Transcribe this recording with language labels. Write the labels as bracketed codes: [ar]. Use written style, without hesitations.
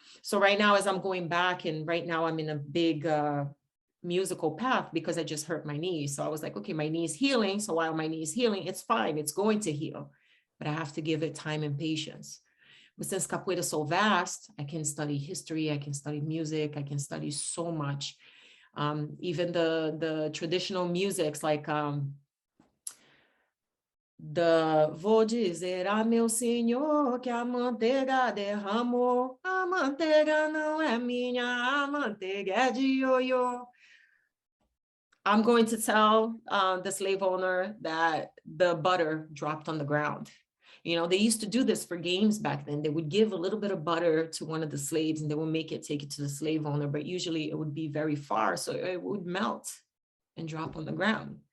[en] So right now, as I'm going back, and right now I'm in a big musical path because I just hurt my knee. So I was like, okay, my knee's healing. So while my knee's healing, it's fine. It's going to heal, but I have to give it time and patience. But since capoeira is so vast, I can study history, I can study music, I can study so much. Even the traditional musics, like [pt] vou dizer a meu senhor que a manteiga derramou, a manteiga não é minha, a manteiga é de ioiô. [en] I'm going to tell the slave owner that the butter dropped on the ground. They used to do this for games back then. They would give a little bit of butter to one of the slaves and they would take it to the slave owner, but usually it would be very far, so it would melt and drop on the ground.